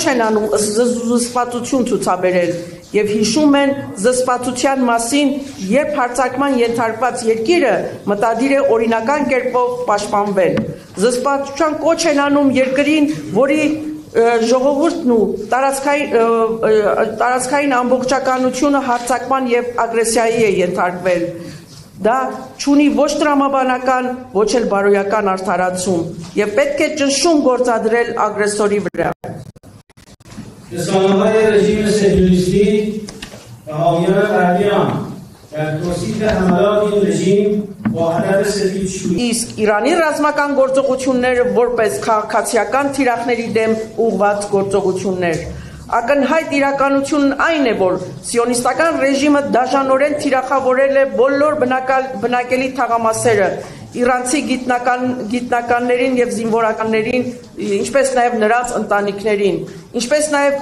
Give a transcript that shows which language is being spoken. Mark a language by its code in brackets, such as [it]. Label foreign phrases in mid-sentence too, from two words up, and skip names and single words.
[hy] են անում զսպվածություն ցուցաբերել եւ հիշում են զսպվածության մասին, երբ հարձակման ենթարկված երկիրը մտադիր է օրինական կերպով պաշտպանվել։ Զսպվածության կոչ են անում երկրին, որի ժողովուրդն ու տարածքային ամբողջականությունը հարձակման եւ ագրեսիայի է ենթարկվել։ Դա չունի ոչ տրամաբանական, ոչ էլ բարոյական արդարացում եւ պետք է ճնշում գործադրել ագրեսորի վրա։ [fa] رسانه‌های رژیم صهیونیستی و حامیان غربیان در توصیف حملات این رژیم با هدف سفیدشویی [hy] Իսկ Իրանի ռազմական գործողությունները որպես քաղաքացիական թիրախների դեմ ուղղված գործողություններ։ Ակնհայտ իրականությունն այն է, որ սիոնիստական ռեժիմը դաժանորեն թիրախավորել է բոլոր բնակելի թաղամասերը, իրանցի գիտնականներին եւ զինվորականներին, ինչպես նաեւ նրանց ընտանիքներին, ինչպես նաեւ